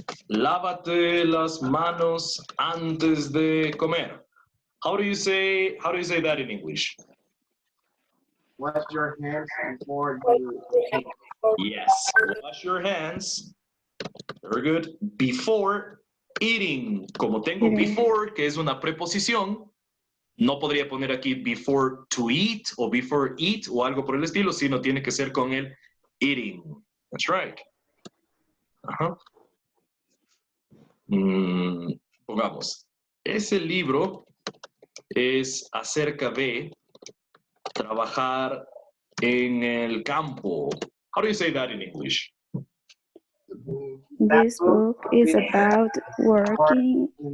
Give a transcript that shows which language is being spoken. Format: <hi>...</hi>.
<es>Lávate las manos antes de comer.</es> <en>How do you say that in English? Wash your hands before you eat. Yes, wash your hands. Very good. Before eating.</en> <es>Como tengo before, que es una preposición, no podría poner aquí before to eat o before eat o algo por el estilo, sino tiene que ser con el eating.</es> <en>That's right.</en> <es>Ajá. Pongamos, ese libro es acerca de trabajar en el campo.</es> <en>How do you say that in English? This book is about working.</en>